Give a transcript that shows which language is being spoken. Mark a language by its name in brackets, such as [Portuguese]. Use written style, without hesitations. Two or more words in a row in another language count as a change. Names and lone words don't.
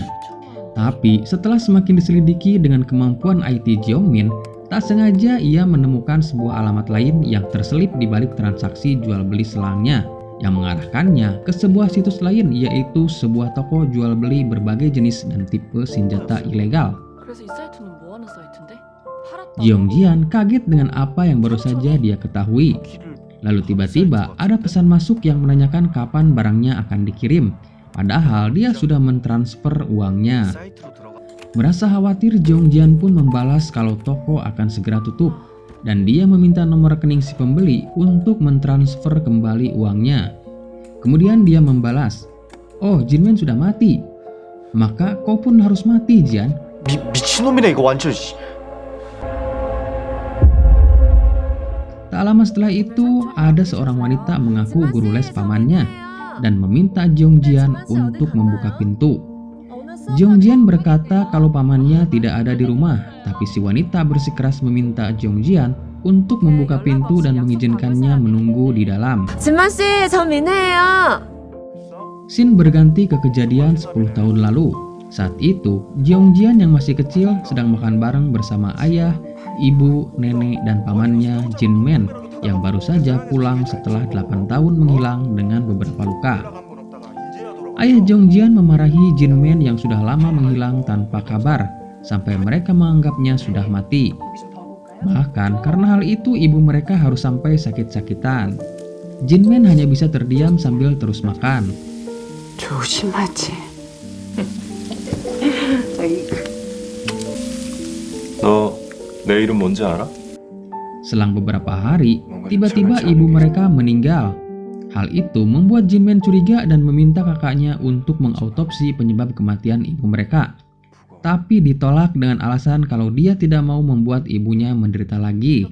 [Indonesian] Tapi setelah semakin diselidiki dengan kemampuan IT Jeongmin, tak sengaja ia menemukan sebuah alamat lain yang terselip di balik transaksi jual beli selangnya, yang mengarahkannya ke sebuah situs lain, yaitu sebuah toko jual beli berbagai jenis dan tipe senjata ilegal. [Korean] 그래서 이 사이트는 뭐 하는 사이트인데? [Indonesian] Jeongjian kaget dengan apa yang baru saja dia ketahui. Lalu tiba-tiba ada pesan masuk yang menanyakan kapan barangnya akan dikirim, padahal dia sudah mentransfer uangnya. Merasa khawatir, Jeongjian pun membalas kalau toko akan segera tutup, dan dia meminta nomor rekening si pembeli untuk mentransfer kembali uangnya. Kemudian dia membalas, "Oh, Jinmen sudah mati. Maka kau pun harus mati, Jian." [Korean] 미친놈이네 이거 완전. [Indonesian] Tak lama setelah itu, ada seorang wanita mengaku guru les pamannya dan meminta Jeongjian untuk membuka pintu. Jeongjian berkata kalau pamannya tidak ada di rumah, tapi si wanita bersikeras meminta Jeongjian untuk membuka pintu dan mengizinkannya menunggu di dalam. [Korean] 진만 씨, 저 민혜예요. [Indonesian] Scene berganti ke kejadian 10 tahun lalu. Saat itu, Jeongjian yang masih kecil sedang makan bareng bersama ayah, ibu, nenek, dan pamannya Jinmen yang baru saja pulang setelah 8 tahun menghilang dengan beberapa luka. Ayah Jeongjian memarahi Jinmen yang sudah lama menghilang tanpa kabar, sampai mereka menganggapnya sudah mati. Bahkan karena hal itu ibu mereka harus sampai sakit-sakitan. Jinmen hanya bisa terdiam sambil terus makan. [Korean] 조심하지. 너 내 이름 뭔지 알아? [Indonesian] Selang beberapa hari, tiba-tiba ibu mereka meninggal. Hal itu membuat Jinmen curiga dan meminta kakaknya untuk mengautopsi penyebab kematian ibu mereka. Tapi ditolak dengan alasan kalau dia tidak mau membuat ibunya menderita lagi.